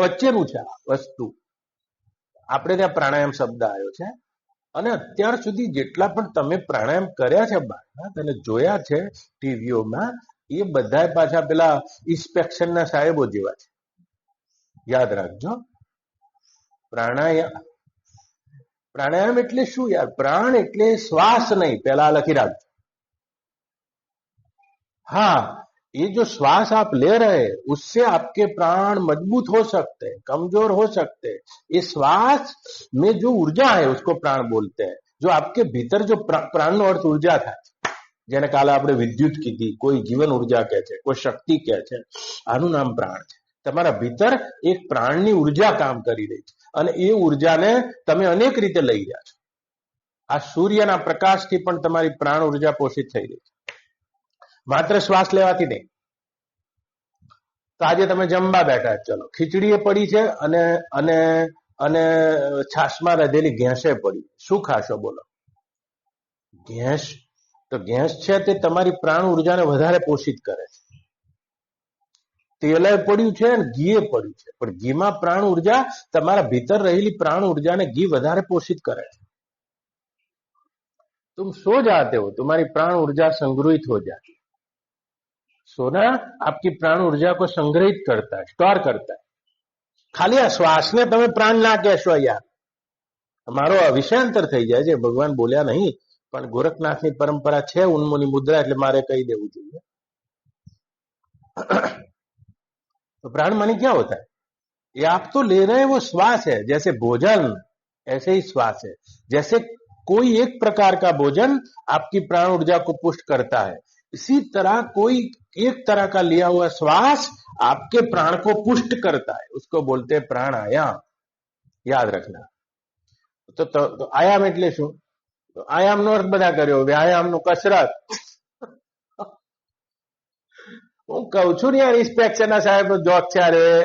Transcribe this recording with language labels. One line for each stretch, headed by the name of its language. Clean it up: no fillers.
Gujarati: વચ્ચેનું છે આ વસ્તુ. આપણે ત્યાં પ્રાણાયામ શબ્દ આવ્યો છે, અને અત્યાર સુધી જેટલા પણ તમે પ્રાણાયામ કર્યા છે બહારના અને જોયા છે ટીવીઓમાં, એ બધા પાછા પેલા ઇન્સ્પેક્શનના સાહેબો જેવા છે. યાદ રાખજો. प्राणायाम એટલે શું યાર? प्राण એટલે
Hindi: श्वास नहीं, पहला
Gujarati: लखी રાખજો.
Hindi: हाँ, ये जो श्वास आप ले रहे हैं उससे आपके प्राण मजबूत हो सकते हैं, कमजोर हो सकते हैं. ये श्वास में जो ऊर्जा है उसको प्राण बोलते हैं. जो आपके भीतर जो प्राण
Gujarati: નો અર્થ ऊर्जा था, જેને કાલે આપણે વિદ્યુત કીધી, કોઈ જીવન ઊર્જા કહે છે, કોઈ શક્તિ કહે છે, આનું નામ પ્રાણ છે. તમારા ભીતર એક પ્રાણની ઊર્જા કામ કરી રહી છે, અને એ ઊર્જાને તમે અનેક રીતે લઈ રહ્યા છો. આ સૂર્યના પ્રકાશથી પણ તમારી પ્રાણ ઊર્જા પોષિત થઈ રહી છે, માત્ર શ્વાસ લેવાથી નહીં. તો આજે તમે જમવા બેઠા, ચલો ખીચડી પડી છે અને અને અને છાશમાં રહેલી ઘેંસે પડી, શું ખાશો બોલો? ઘેંસ. તો ઘેંસ છે તે તમારી પ્રાણ ઊર્જાને વધારે પોષિત કરે છે. તેલે પડ્યું છે અને ઘીએ પડ્યું છે, પણ ઘીમાં પ્રાણ ઊર્જા, તમારા ભીતર રહેલી પ્રાણ ઊર્જાને ઘી વધારે પોષિત કરે છે.
Hindi: तुम सो जाते हो, तुम्हारी प्राण ऊर्जा संग्रहित हो जाती है. सोना आपकी प्राण ऊर्जा को संग्रहित करता है, स्टोर करता है.
Gujarati: खाली આ શ્વાસને તમે પ્રાણ ના કહેશો યાર, તમારો વિષયાંતર થઈ જાય છે. ભગવાન બોલ્યા નહીં, પણ ગોરખનાથની પરંપરા છે, ઉન્મોની મુદ્રા, એટલે મારે કહી દેવું જોઈએ.
Hindi: तो प्राण माने क्या होता है? ये आप तो ले रहे हैं वो श्वास है, जैसे भोजन ऐसे ही श्वास है. जैसे कोई एक प्रकार का भोजन आपकी प्राण ऊर्जा को पुष्ट करता है, इसी तरह कोई एक तरह का लिया हुआ श्वास आपके प्राण को पुष्ट करता है, उसको बोलते हैं प्राणायाम। याद रखना।
Gujarati: तो आयाम એટલે શું? તો આયામનો અર્થ બધા કર્યો, વ્યાયામનો કસરત। હું કહું છું ને યાર, ઇન્સ્પેક્શન સાહેબ જોક છે અરે।